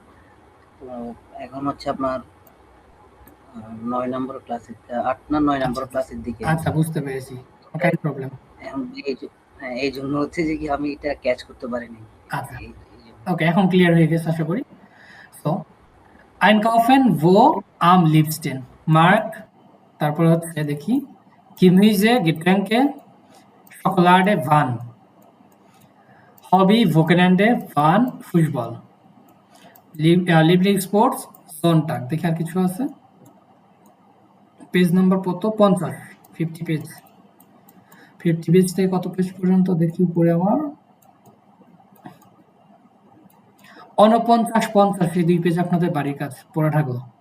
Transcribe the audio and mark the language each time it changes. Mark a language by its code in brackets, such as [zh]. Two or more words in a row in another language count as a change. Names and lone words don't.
[bn] তো এখন হচ্ছে আপনার 9 নম্বর ক্লাসে 8 না 9 নম্বর ক্লাসের দিকে আচ্ছা, বুঝতে পেরেছি। ওকে, প্রবলেম। এখন হ্যাঁ এই জন্য হচ্ছে যে কি আমি এটা ক্যাচ করতে পারিনি। আচ্ছা, ওকে, এখন ক্লিয়ার হয়ে গেছে আশা করি। [de] সো einkaufen wo am liebsten? [bn] মার্ক, তারপর হচ্ছে দেখি [de] Gemüse, Getränke, Schokolade, wann? Hobby, Wochenende, wann? Fußball. Lieblingssports, Sonntag। [bn] দেখি আর কিছু আছে? পেজ নাম্বার কত? 50, 50 পেজ। 50 পেজ থেকে কত পেজ পর্যন্ত দেখি উপরে আমার? 49, 50 এই দুই পেজ আপনাদের বাড়ির কাজ পড়া থাকলো।